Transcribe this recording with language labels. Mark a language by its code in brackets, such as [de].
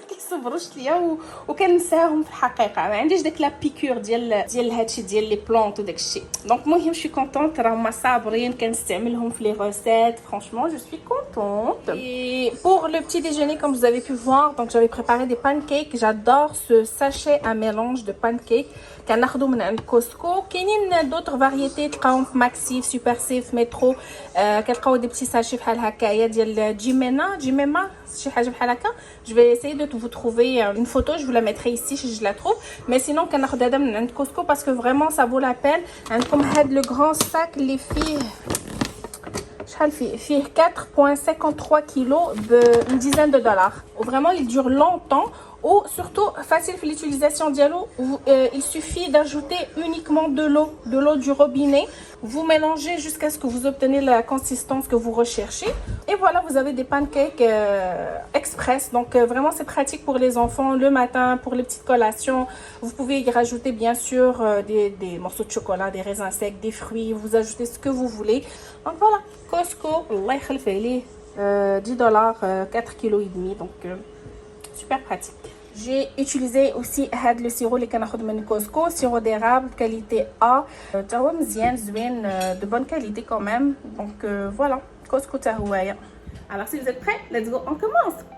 [ar] صبروش ليا وكنساهم في الحقيقه. ما عنديش داك لا بيكور ديال هادشي ديال لي بلانت وداك الشيء. دونك المهم شي كونطونت راهما صابرين كنستعملهم في لي ريسيت. [fr] Franchement, je suis contente. Et pour le petit déjeuner comme vous avez pu voir, donc j'avais préparé des pancakes. J'adore ce sachet à mélange de pancakes [ar] كناخذو من عند كوسكو. كاينين [fr] d'autres variétés [ar] تلقاوهم في ماكسي في سوبر سيف مترو. كتلقاو دي بتي ساشي بحال هكايا ديال جيميما شي حاجه بحال هكا. [fr] Je vais essayer de vous trouver une photo, je vous la mettrai ici si je la trouve. Mais sinon [ar] كناخذ هذا من عند كوسكو [fr] parce que vraiment ça vaut la peine. [ar] عندكم هاد [fr] le grand sac [ar] اللي فيه شحال فيه [fr] 4.53 kilos une dizaine de dollars. Vraiment il dure longtemps. Ou surtout facile pour l'utilisation dialo. Il suffit d'ajouter uniquement de l'eau du robinet. Vous mélangez jusqu'à ce que vous obtenez la consistance que vous recherchez. Et voilà, vous avez des pancakes express. Donc vraiment c'est pratique pour les enfants le matin, pour les petites collations. Vous pouvez y rajouter bien sûr des morceaux de chocolat, des raisins secs, des fruits. Vous ajoutez ce que vous voulez. Donc voilà, Costco, Allah يخلف عليه, $10, 4,5 kg. Donc super pratique. J'ai utilisé aussi le sirop [ar] اللي كناخذ من كوسكو, [fr] sirop d'érable qualité A. [ar] تا هو مزيان زوين, [fr] de bonne qualité quand même. Donc voilà, [ar] كوسكو تا هوايا. [fr] Alors si vous êtes prêts, [en] let's go, [fr] on commence.